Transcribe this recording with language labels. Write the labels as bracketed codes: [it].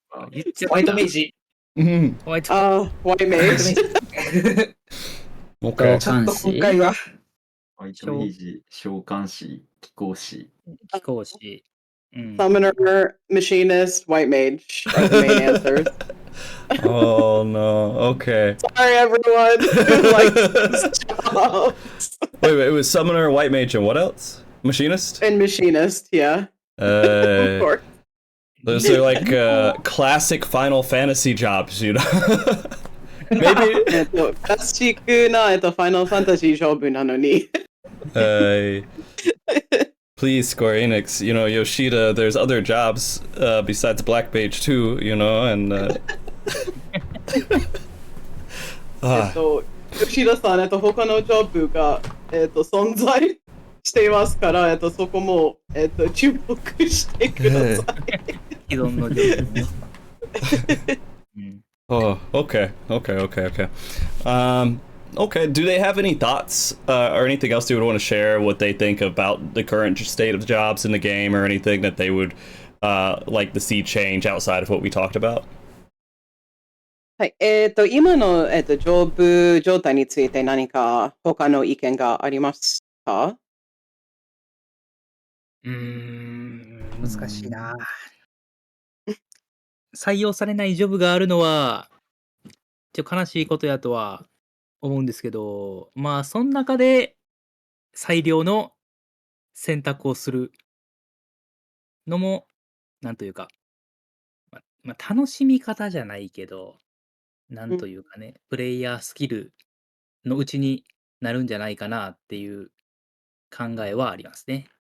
[ja] 言っちゃホワイトメイジ。ホワイト [en] White Mage. Okay. [ja] 召喚今師回は、ホワイトメイジ、召喚師、気候師。飛行士。 [en] Summoner, Machinist, White Mage are the main answers. Oh no. Okay. Sorry, everyone who likes these jobs. Wait, it was Summoner, White Mage, and what else? Machinist? And Machinist, yeah. Of course. Those are like classic Final Fantasy jobs, you know? Maybe. [ja] クラシックなファイナルファンタジー勝負なのに。 [en] Please, Square Enix, you know, Yoshida, there's other jobs besides Black Mage too, you know, and [ja] 吉田さん、他のジョブが、存在していますから、そこも、注目してください。既存のジョブね。 [en] Oh, okay. Okay, do they have any thoughts or anything else they would want to share what they think about the current state of jobs in the game or anything that they would like to see change outside of what we talked about? [ja] はい、今の、ジョブ状態について何か他の意見がありますか？難しいな。採用されないジョブがあるのは、ちょっと悲しいことやとは思うんですけど、まあ、その中で最良の選択をするのも、なんというか、楽しみ方じゃないけど、なんというかね、プレイヤースキルのうちになるんじゃないかなっていう考えはありますね。